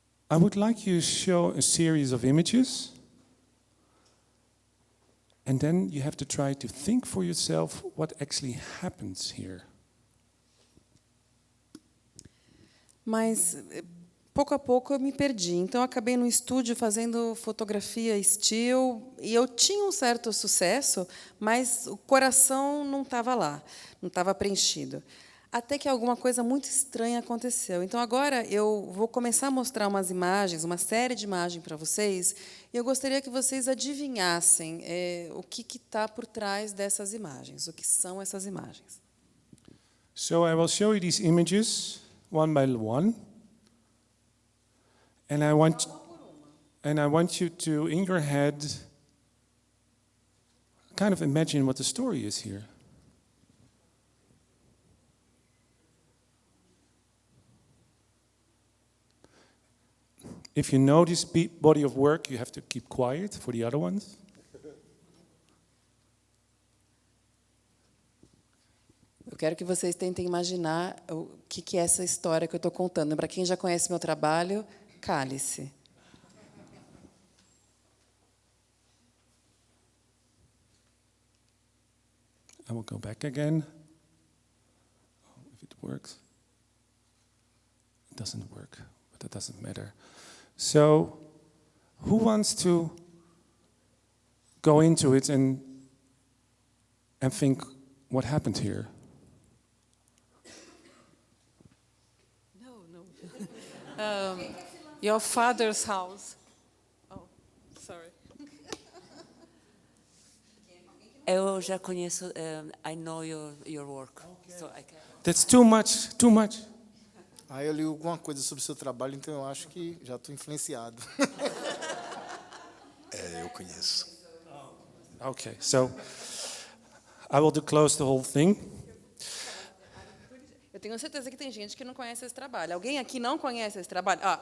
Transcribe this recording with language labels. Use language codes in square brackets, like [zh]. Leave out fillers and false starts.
[en] I would like you to show a series of images. And then you have to try to think for yourself what actually happens here. [pt] Mas, pouco a pouco, eu me perdi. Então, eu acabei no estúdio fazendo fotografia still, e eu tinha um certo sucesso, mas o coração não estava lá, não estava preenchido. até que alguma coisa muito estranha aconteceu. Então, agora eu vou começar a mostrar umas imagens, uma série de imagens para vocês, e eu gostaria que vocês adivinhassem o que está por trás dessas imagens, o que são essas imagens. [en] So I will show you these images one by one, and I want you to, in your head, kind of imagine what the story is here. If you know this body of work, you have to keep quiet for the other ones. [pt] Eu quero que vocês tentem imaginar o que é essa história que eu estou contando. Para quem já conhece meu trabalho, cale-se. [en] I will go back again. Oh, if it works. It doesn't work, but that doesn't matter. So, who wants to go into it and think what happened here? No. Your father's house. Oh, sorry. [pt] Eu já conheço, [en] I know your work. Okay. So I can... That's too much, too much. [pt] Aí eu li alguma coisa sobre o seu trabalho, então eu acho que já estou influenciado. Eu conheço. [en] Okay, so I will close the whole thing. [pt] Eu tenho certeza que tem gente que não conhece esse trabalho. Alguém aqui não conhece esse trabalho?